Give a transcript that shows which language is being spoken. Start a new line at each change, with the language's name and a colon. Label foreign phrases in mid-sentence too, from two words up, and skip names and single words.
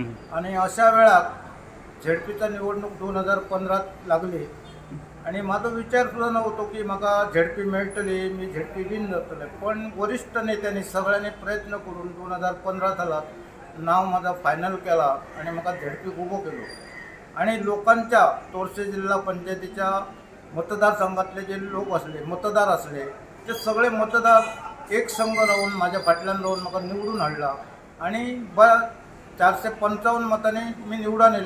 Konkani: आणि अशा वेळात झेडपीचा निवडणूक 2015 लागली आणि माझा विचार सुद्धा नव्हतो की म्हाका झेडपी मेळटली, मी झेडपी विन जातले. पण वरिष्ठ नेत्यांनी सगळ्यांनी प्रयत्न करून 2015 सालात नाव माझा फायनल केला आणि म्हाका झेडपी उभो केलो. आणि लोकांच्या तोरसे जिल्हा पंचायतीच्या मतदारसंघातले जे लोक असले, मतदार असले, ते सगळे मतदार एक संघ राहून माझ्या फाटल्यान राहून म्हाका निवडून हाडला आणि 455 मतांनी मी निवडून येले.